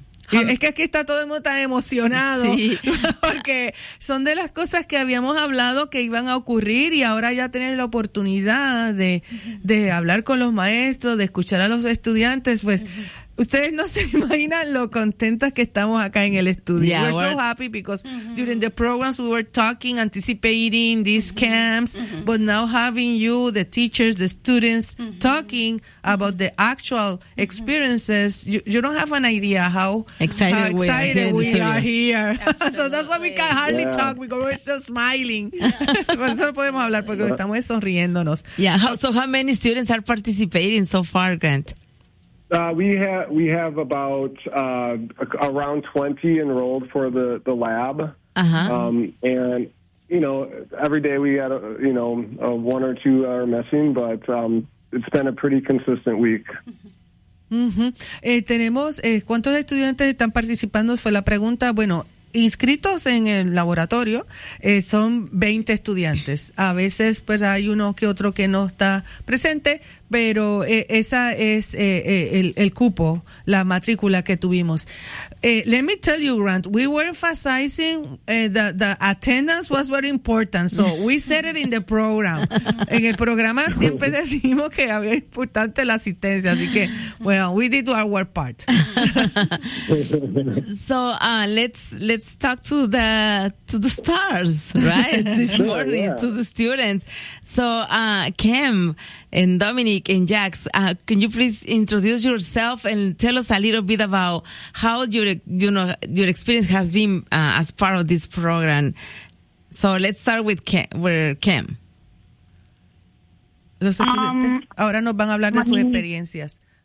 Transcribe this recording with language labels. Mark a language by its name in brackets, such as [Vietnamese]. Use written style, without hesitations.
[Spanish] Es que aquí está todo el mundo tan emocionado, sí, porque son de las cosas que habíamos hablado que iban a ocurrir, y ahora ya tener la oportunidad de hablar con los maestros, de escuchar a los estudiantes, pues ustedes no se imaginan lo contentas que estamos acá en el estudio. [English] Yeah, we're so happy because during the programs we were talking, anticipating these camps, but now having you, the teachers, the students, talking about the actual experiences, you don't have an idea how excited we are here. So that's why we can hardly talk because we're just smiling. [Spanish] Por eso no podemos hablar porque estamos sonriéndonos. [English] Yeah, how many students are participating so far, Grant? We have about around 20 enrolled for the lab, and you know, every day we had one or two are missing, but it's been a pretty consistent week. [Spanish] Mm-hmm. Tenemos ¿cuántos estudiantes están participando? Fue la pregunta. Bueno, inscritos en el laboratorio son 20 estudiantes. A veces pues hay uno que otro que no está presente, pero esa es el cupo, la matrícula que tuvimos. [English] Let me tell you, Grant, we were emphasizing the attendance was very important, so we said it in the program. [Spanish] En el programa siempre decimos que había importante la asistencia, así que, [English] well, we did our part. So let's let's talk to the stars, right? This morning, yeah. To the students. So, Kim and Dominic and Jax, can you please introduce yourself and tell us a little bit about how your experience has been as part of this program? So, let's start with Kim. [Spanish] Los estudiantes ahora nos van a hablar de sus experiencias.